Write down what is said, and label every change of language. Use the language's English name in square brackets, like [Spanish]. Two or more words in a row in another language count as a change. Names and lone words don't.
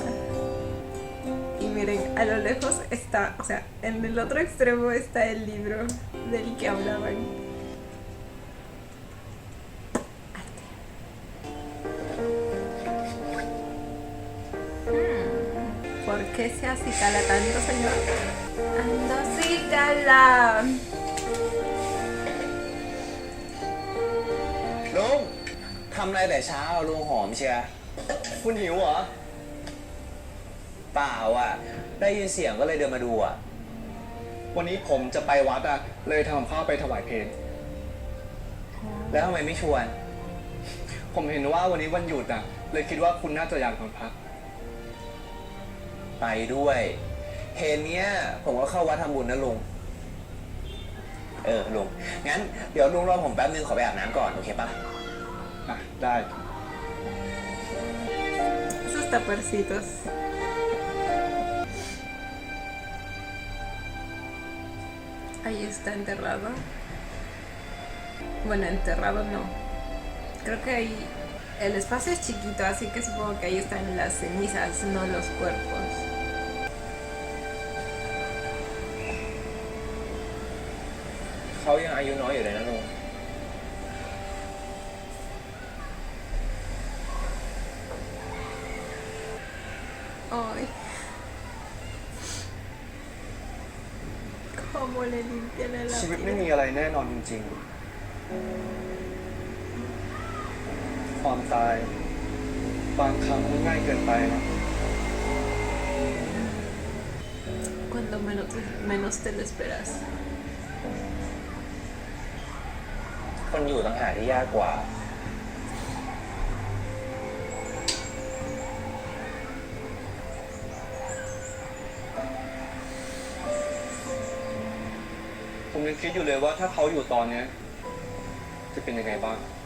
[Spanish] Y miren, a lo lejos está, o sea, en el otro extremo está el libro del que hablaban. ¿Por qué se acicala tanto, señor? ¡Ando acicala! [Thai] ลุงทำอะไรแต่เช้าลุงหอมเชียร์ คุณหิวเหรอ เปล่าอ่ะ ได้ยินเสียงก็เลยเดินมาดูอ่ะ วันนี้ผมจะไปวัดอ่ะ เลยทำกับข้าวไปถวายเพล แล้วทำไมไม่ชวน ผมเห็นว่าวันนี้วันหยุดอ่ะ เลยคิดว่าคุณน่าจะอยากนอนพัก ไปด้วยเพลงเนี้ยผมก็เข้าวัดทำบุญนะลุง ลุง งั้นเดี๋ยวลุงรอผมแป๊บนึงขอไปอาบน้ำก่อน โอเคปะ อ่ะ ได้ [Spanish] Esos tapercitos. Ahí está enterrado. Bueno, enterrado no. Creo que ahí el espacio es chiquito, así que supongo que ahí están las cenizas, no los cuerpos. [Thai] เขายังอายุน้อยอยู่เลยนะลุง [Spanish] Ay. ¿Cómo le limpian el [Thai] ชีวิตไม่ [Spanish] lápiz? [Thai] มีอะไรแน่นอนจริงๆ ความตาย บางครั้งมันง่ายเกินไปนะ [Spanish] Cuando menos te lo esperas. [Thai] คนอยู่ต่างหากที่ยากกว่า ผมยังคิดอยู่เลยว่าถ้าเขาอยู่ตอนเนี้ยจะเป็นยังไงบ้าง